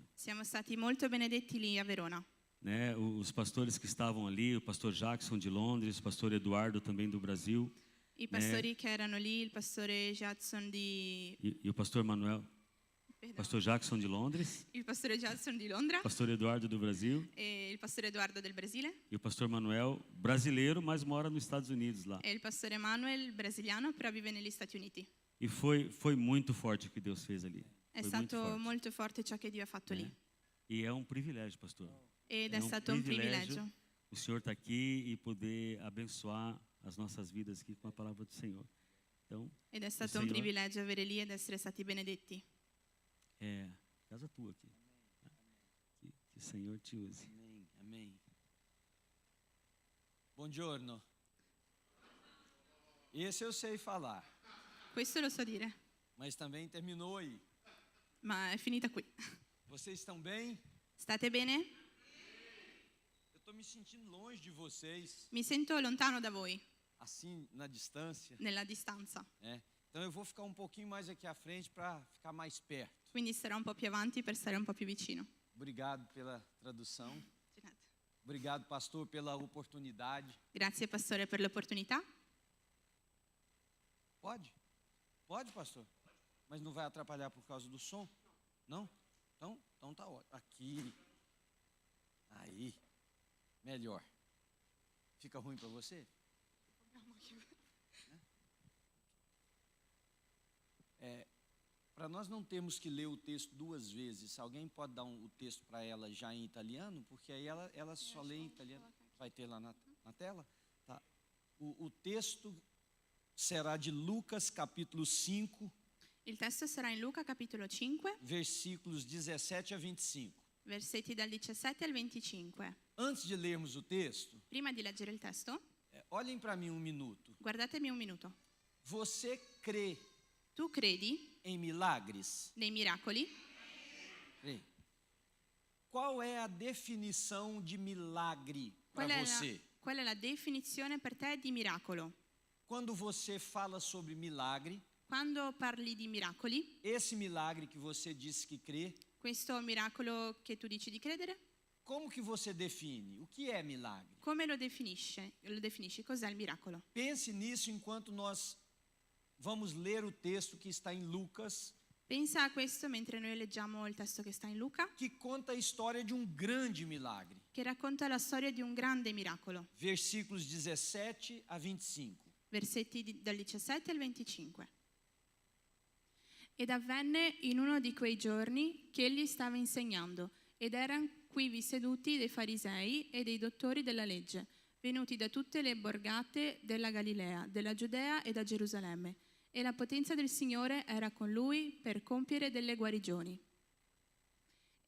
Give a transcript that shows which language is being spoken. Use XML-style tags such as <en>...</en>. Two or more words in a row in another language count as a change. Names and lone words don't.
<it>Siamo stati molto benedetti lì a Verona.</it> <pt>Né, os pastores que estavam ali, o pastor Jackson de Londres, o pastor Eduardo também do Brasil,</pt> <it>I pastori che erano lì, il pastore Jackson di</it> <pt>e o pastor Manuel, pastor Jackson de Londres,</pt> <it>il pastore Jackson di Londra</it> <pt>o pastor Eduardo do Brasil</pt> <it>e il pastore Edoardo del Brasile</it> <pt>e o pastor Manuel, brasileiro, mas mora nos Estados Unidos lá.</pt> <it>e il pastore Manuel brasiliano, però vive negli Stati Uniti.</it> <pt>E foi muito forte o que Deus fez ali.</pt> <it>È</it> <pt>Foi muito</pt> <it>stato</it> <pt>forte.</pt> <it>molto forte ciò che Dio ha fatto lì.</it> <pt>E é um privilégio, pastor.</pt> <it>Ed</it> <pt>É</pt> <it>è stato un privilegio</it> <pt>o senhor estar aqui e poder abençoar as nossas vidas aqui com a palavra do Senhor. Então,</pt> <it>ed è stato un Signore. privilegio avere lì ed essere stati benedetti.</it> <pt>é casa tua aqui. Que o Senhor te use. Amém, amém. Buongiorno. Esse eu sei falar,</pt> <it>Questo lo so dire,</it> <pt>mas também terminou aí.</pt> <it>ma è finita qui.</it> <pt>Vocês estão bem?</pt> <it>State bene?</it> <pt>Eu estou me sentindo longe de vocês,</pt> <it>Mi sento lontano da voi,</it> <pt>assim, na distância,</pt> <it>nella distanza,</it> <pt>né? Então eu vou ficar um pouquinho mais aqui à frente para ficar mais perto.</pt> <it>quindi starò un po' più avanti per stare un po' più vicino.</it> <pt>Obrigado pela tradução. Obrigado, pastor, pela oportunidade.</pt> <it>Grazie pastore per l'opportunità.</it> <pt>Pode? Pode, pastor? Mas não vai atrapalhar por causa do som? Não? Então tá ótimo. Aqui. Aí. Melhor. Fica ruim para você? Para nós não termos que ler o texto duas vezes, alguém pode dar o texto para ela já em italiano? Porque aí ela só lê em italiano. Vai ter lá na tela? Tá. O texto será de Lucas capítulo 5,</pt> <it>Il testo sarà in Luca capitolo 5,</it> <pt>versículos 17 a 25.</pt> <it>versetti dal 17 al 25.</it> <pt>Antes de lermos o texto,</pt> <it>Prima di leggere il testo,</it> <pt>olhem para mim um minuto.</pt> <it>guardatemi un minuto.</it> <pt>Você crê</pt> <it>Tu credi</it> <pt>em milagres?</pt> <it>nei miracoli?</it> <pt>Crê. Qual é a definição de milagre</pt> <it>Qual</it> <pt>para</pt> <it>è,</it> <pt>você?</pt> <it>qual è la definizione per te di miracolo?</it> <pt>Quando você fala sobre milagre,</pt> <it>Quando parli di miracoli,</it> <pt>esse milagre que você disse que crê,</pt> <it>questo miracolo che tu dici di credere,</it> <pt>como que você define? O que é milagre?</pt> <it>come lo definisci? Lo definisci? Cos'è il miracolo?</it> <pt>Pense nisso enquanto nós vamos ler o texto que está em Lucas,</pt> <it>Pensa a questo mentre noi leggiamo il testo che sta in Luca,</it> <pt>que conta a história de um grande milagre.</pt> <it>che racconta la storia di un grande miracolo.</it> <pt>Versículos 17 a 25.</pt> <it>Versetti dal 17 al 25. Ed avvenne in uno di quei giorni che egli stava insegnando, ed erano quivi seduti dei farisei e dei dottori della legge, venuti da tutte le borgate della Galilea, della Giudea e da Gerusalemme, e la potenza del Signore era con lui per compiere delle guarigioni.</it>